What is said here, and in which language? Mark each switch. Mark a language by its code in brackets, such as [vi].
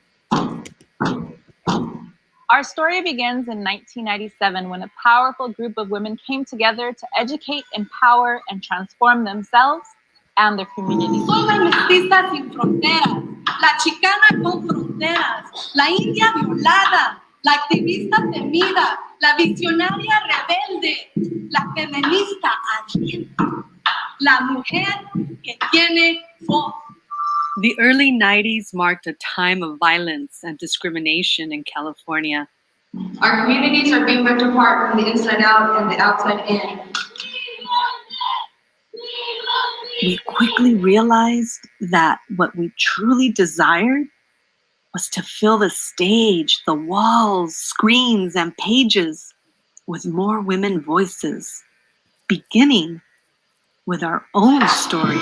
[en] Our story begins in 1997 when a powerful group of women came together to educate, empower, and transform themselves and their communities. [es] Son las mestizas sin fronteras, la chicana con fronteras, la india violada, la activista temida, la visionaria rebelde, la feminista ardiente, la mujer que tiene voz. [en] The early 90s marked a time of violence and discrimination in California. Our communities are being ripped apart from the inside out and the outside in. We quickly realized that what we truly desired was to fill the stage, the walls, screens, and pages with more women voices, beginning with our own stories.